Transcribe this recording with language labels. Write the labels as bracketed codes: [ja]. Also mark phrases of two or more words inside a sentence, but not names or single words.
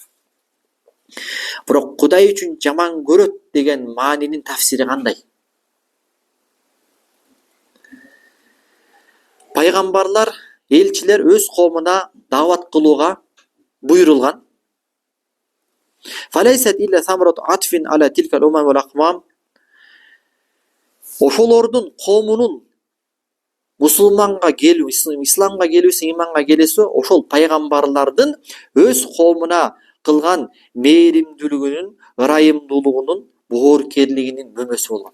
[ky] Бирок Кудай үчүн жаман көрөт деген маанинин тафсири кандай? Пайгамбарлар, элчилер өз коомуна даават кылууга буйрулган. [ar] فليست إلا ثمرة عطف على تلك الأمم والأقوام. [ky] Ошолордун коомунун мусулманга келүү, исламга келүүсү, иманга келүүсү ошол пайгамбарлардын өз коомуна кылган мээримдүүлүгүнүн, ырайымдуулугунун, боорукерлигинин мөмөсү болгон.